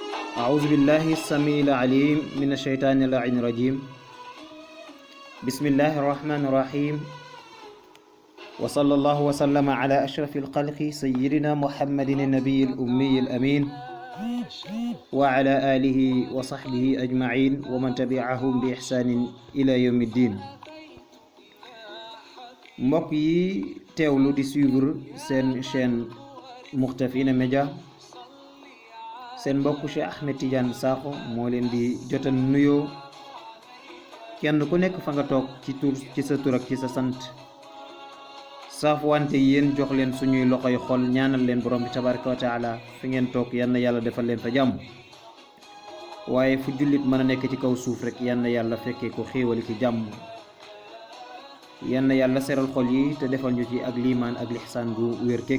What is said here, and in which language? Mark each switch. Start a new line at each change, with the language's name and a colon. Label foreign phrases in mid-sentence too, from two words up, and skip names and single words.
Arabic: أعوذ بالله السميع العليم من الشيطان اللعين الرجيم بسم الله الرحمن الرحيم وصلى الله وسلم على أشرف الخلق سيدنا محمد النبي الأمي الأمين وعلى آله وصحبه أجمعين ومن تبعهم بإحسان إلى يوم الدين.
Wolof: mbokk yi teewlu di suivre seen chaîne Mouhtafina Média, seen mbokk Cheikh Ahmed Tidiane Sakho moo leen di jotal nuyoo kenn ku nekk fa nga toog ci sa tur ak ci sa sant saaf wante yéen jox leen suñuy loxoy xol ñaanal leen borom bi
Arabic: تبارك وتعالى
Wolof: fi ngeen toog yal na yàlla defal leen fa jàmm, waaye fu jullit mën a nekk ci kaw suuf rek yal na yàlla fekkee ko xéewali ci jàmm, yal na yàlla seral xol yi te defal ñu ci ak liimaan ak lixsaan gu wér kéeg.